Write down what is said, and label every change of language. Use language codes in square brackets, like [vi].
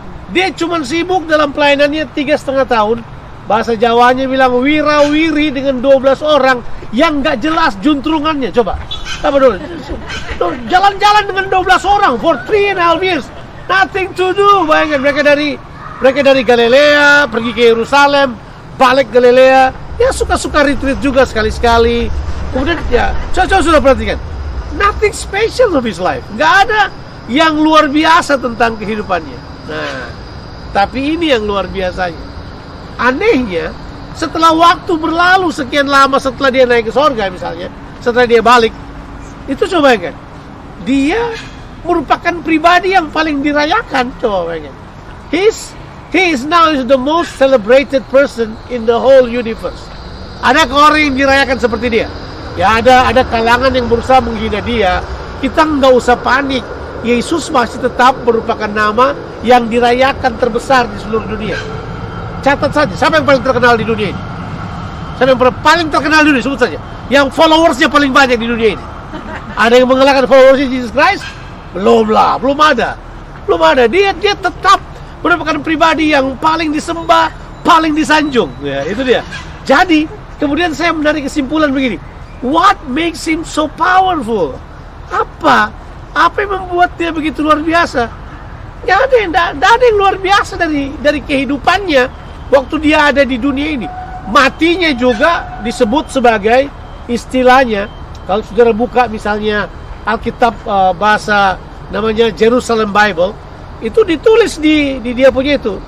[id] Dia cuma sibuk dalam pelayanannya 3,5 tahun. Bahasa Jawanya bilang wirawiri dengan 12 orang yang nggak jelas juntrungannya. Coba, apa dulu? Jalan-jalan dengan 12 orang [en] for 3,5 years, nothing to do. [id] Bayangkan mereka dari Galilea pergi ke Yerusalem, balik Galilea. Ya suka-suka retreat juga sekali-sekali. Kemudian ya, coba sudah perhatikan, [en] nothing special of his life. [id] Nggak ada yang luar biasa tentang kehidupannya. Nah, tapi ini yang luar biasanya. Anehnya, setelah waktu berlalu sekian lama setelah dia naik ke sorga misalnya, setelah dia balik, itu coba bayangkan, dia merupakan pribadi yang paling dirayakan. Coba bayangkan, [en] he is now the most celebrated person in the whole universe. [id] Ada orang yang dirayakan seperti dia? Ya ada kalangan yang berusaha menghina dia. Kita nggak usah panik. Yesus masih tetap merupakan nama yang dirayakan terbesar di seluruh dunia. Catat saja, siapa yang paling terkenal di dunia ini? Siapa yang paling terkenal di dunia? Sebut saja. Yang followersnya paling banyak di dunia ini. Ada yang mengalahkan followersnya Jesus Christ? Belum ada. Dia tetap merupakan pribadi yang paling disembah, paling disanjung. Ya, itu dia. Jadi, kemudian saya menarik kesimpulan begini. [en] What makes him so powerful? [id] Apa yang membuat dia begitu luar biasa? Nggak ada yang luar biasa dari kehidupannya waktu dia ada di dunia ini. Matinya juga disebut sebagai istilahnya. Kalau saudara buka misalnya Alkitab bahasa namanya Jerusalem Bible, itu ditulis di dia punya itu.